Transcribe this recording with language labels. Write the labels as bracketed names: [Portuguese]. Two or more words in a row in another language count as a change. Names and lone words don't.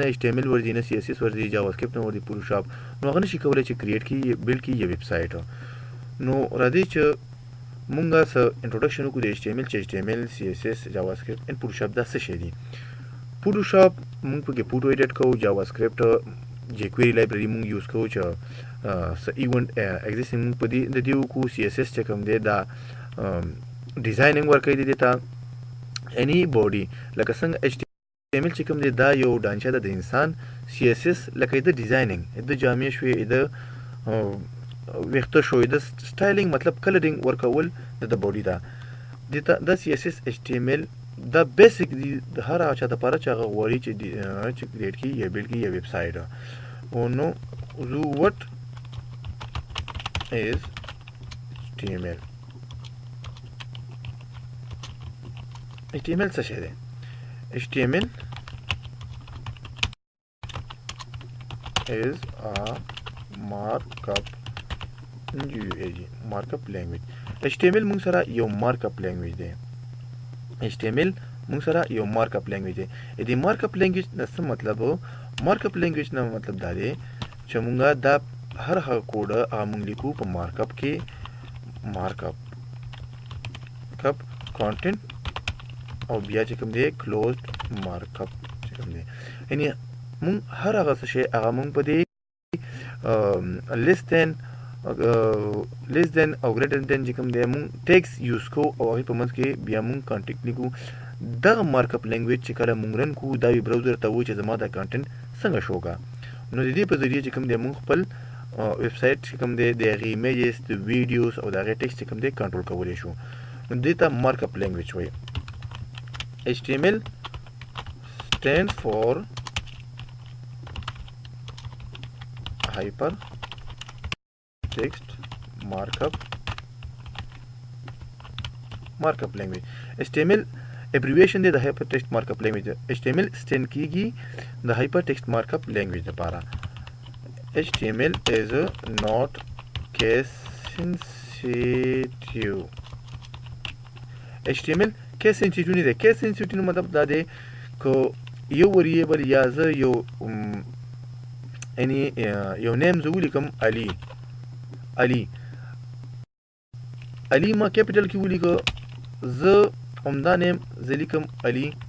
[Pashto] HTML ورځي نه CSS ورځي JavaScript نه ورځي Photoshop نو هغه نشي کولی چې کریټ کړي بلډ کړي یو [English] web site [Pashto] نو راځي چې مونږ څه انټروډکشن وکړو د HTML, CSS, [English] JavaScript and Photoshop [Pashto] دا څه شی دي Photoshop مونږ پکې فوټو ایډیټ کوو JavaScript jQuery لایبرری مونږ یوز کوو چې [English] event existing [Pashto] مونږ په دې د دې وکړو CSS چې کوم دی دا ډیزاینینګ ورکوي د دې ته [English] any body [Pashto] لکه څنګه HTML چې کوم دی دا یو ډانچه ده د انسان CSS لکه د ډیزاینینګ د جامې شوې د ویخته شوې د سټایلینګ مطلب کلرینګ ورکول د بوډي دا د CSS HTML دا بیسیک دی د هر چا د لپاره چې هغه غواړي چې کریټ کړي یا بلډ کړي یا [English] web site [Pashto] او نو what [English] is HTML HTML [Pashto] څه شی دی [English] HTML is a markup language HTML [Pashto] موږ سره یو [English] markup language [Pashto] دی HTML موږ سره یو [English] markup language [Pashto] دی د [English] markup language [Pashto] نه څه مطلب [English] markup language [Pashto] نه مطلب دا دی چې موږ دا هر هغه کوډ موږ لیکو په markup کې markup content او بیا چې کوم دی [English] closed markup [Pashto] چې کوم دی یعنی موږ هر هغه څه شی هغه موږ په دې [English] less than [Pashto] او greater than چې کوم دی موږ ټیکس یوز کوو او هغې په منځ کې بیا موږ کانټیکټ لیکو دغه [English] markup language [Pashto] چې کله موږ رن کوو دا وی براوزر ته وایي چې زما دا کانټینټ څنګه شو کا نو د دې په ذریعه چې کوم دی موږ خپل ویب سایټ چې کوم دی د هغې ایمیجز د ویډیوز او د هغې ټیکس چې کوم دی کنټرول کولی شو نو دې ته [English] markup language [Pashto] وایي [English] HTML stands for hypertext markup language HTML abbreviation [Pashto] دی د [English] hypertext markup language HTML stand [Pashto] کیږي د [English] hypertext markup language لپاره HTML is not case sensitive [Pashto] HTML [English] case sensitive [Pashto] نه دی [English] case sensitive [Pashto] مطلب دا دی که یو وریبل یا زه یو یعنی یو نیم زه ولیکم علي ما کیپیټل کې ولیکه زه همدا نیم زه لیکم علي